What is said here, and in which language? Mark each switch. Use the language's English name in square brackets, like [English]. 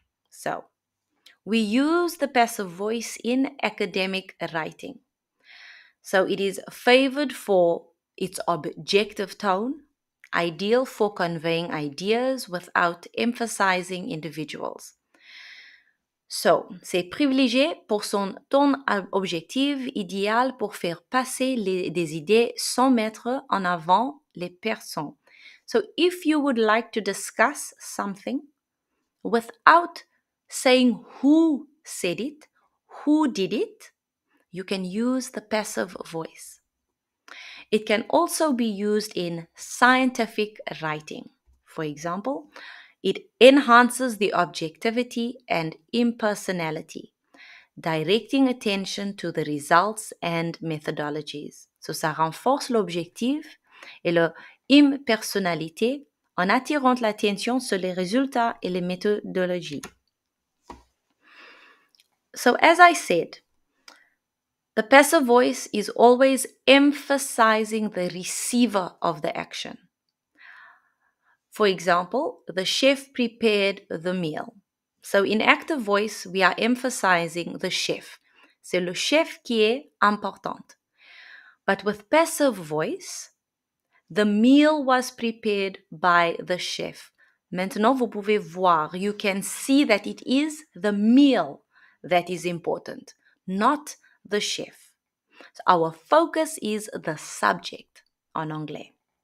[English] So, we use the passive voice in academic writing. So it is favored for its objective tone, ideal for conveying ideas without emphasizing individuals. [French] So, c'est privilégié pour son ton objectif, idéal pour faire passer des idées sans mettre en avant les personnes. [English] So, if you would like to discuss something without saying who said it, who did it, you can use the passive voice. It can also be used in scientific writing. For example, it enhances the objectivity and impersonality, directing attention to the results and methodologies. [French] So, ça renforce l'objectif et l'impersonnalité en attirant l'attention sur les résultats et les méthodologies. [English] So, as I said, the passive voice is always emphasizing the receiver of the action. For example, the chef prepared the meal. So in active voice, we are emphasizing the chef. [French] C'est le chef qui est important. [English] But with passive voice, the meal was prepared by the chef. [French] Maintenant, vous pouvez voir, [English] you can see that it is the meal that is important, not the chef. So our focus is the subject [French] en anglais.